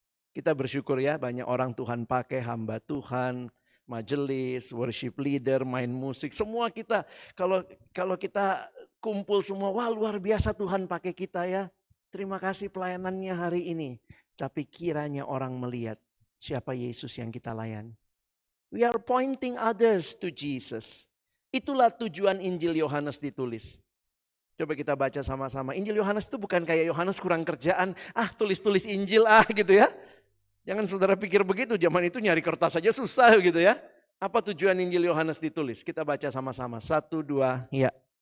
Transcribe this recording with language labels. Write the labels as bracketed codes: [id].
[id] Kita bersyukur ya banyak orang Tuhan pakai, hamba Tuhan, majelis, worship leader, main musik. Semua kita kalau kita kumpul semua, wah luar biasa Tuhan pakai kita ya. Terima kasih pelayanannya hari ini. Tapi kiranya orang melihat siapa Yesus yang kita layani. [en] We are pointing others to Jesus. [id] Itulah tujuan Injil Yohanes ditulis. Coba kita baca sama-sama. Injil Yohanes itu bukan kayak Yohanes kurang kerjaan. Tulis-tulis Injil gitu ya. Jangan saudara pikir begitu, zaman itu nyari kertas saja susah gitu ya. Apa tujuan Injil Yohanes ditulis? Kita baca sama-sama. 1, 2, ya.